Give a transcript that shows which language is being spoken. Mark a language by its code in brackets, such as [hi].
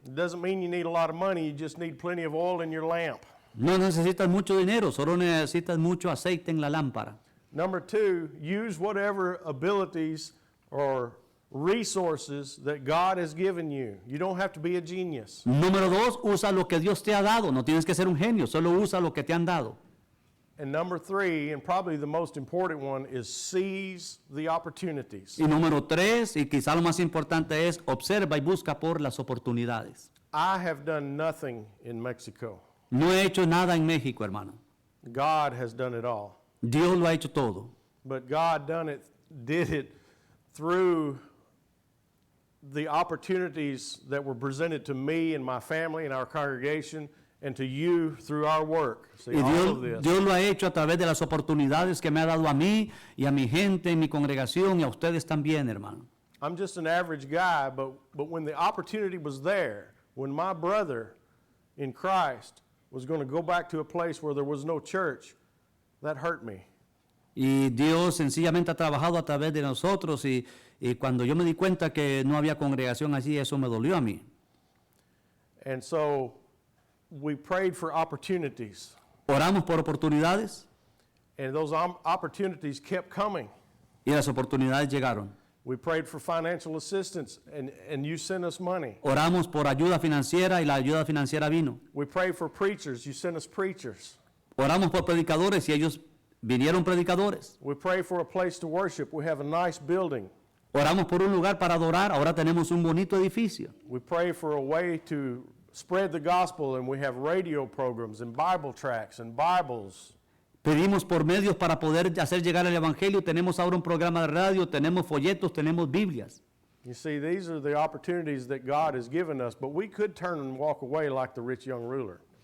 [en] It doesn't mean you need a lot of money, you just need plenty of oil in your lamp. [es] No necesitas mucho dinero, solo necesitas mucho aceite en la lámpara. [en] Number two, use whatever abilities or resources that God has given you. You don't have to be a genius. [es] Número dos, usa lo que Dios te ha dado. No tienes que ser un genio, solo usa lo que te han dado. [en] And number three, and probably the most important one, is seize the opportunities. [es] Y número tres, y quizá lo más importante es, observa y busca por las oportunidades. [en] I have done nothing in Mexico. [es] No he hecho nada en México, hermano. [en] God has done it all. [es] Dios lo ha hecho todo. [en] But God did it through the opportunities that were presented to me and my family and our congregation, and to you through our work. See, [es] Y [en] all of this. [es] Dios lo ha hecho a través de las oportunidades que me ha dado a mí y a mi gente en mi congregación y a ustedes también, hermano. [en] I'm just an average guy, but when the opportunity was there, when my brother in Christ was going to go back to a place where there was no church, that hurt me. [es] Y Dios sencillamente ha trabajado a través de nosotros y cuando yo me di cuenta que no había congregación allí, eso me dolió a mí. [en] And so we prayed for opportunities, [es] Oramos por oportunidades [en] and those opportunities kept coming. [es] y las oportunidades llegaron. [en] We prayed for financial assistance, and you sent us money. [es] Oramos por ayuda financiera y la ayuda financiera vino. [en] We prayed for preachers, you sent us preachers. [es] Oramos por predicadores y ellos vinieron predicadores. [en] We prayed for a place to worship, we have a nice building. [es] Oramos por un lugar para adorar, ahora tenemos un bonito edificio. [en] We pray for a way to spread the gospel, and we have radio programs and Bible tracts and Bibles. [es] Pedimos por medios para poder hacer llegar el evangelio, tenemos ahora un programa de radio, tenemos folletos, tenemos Biblias. [en] You see, these are the opportunities that God has given us, but we could turn and walk away like the rich young ruler.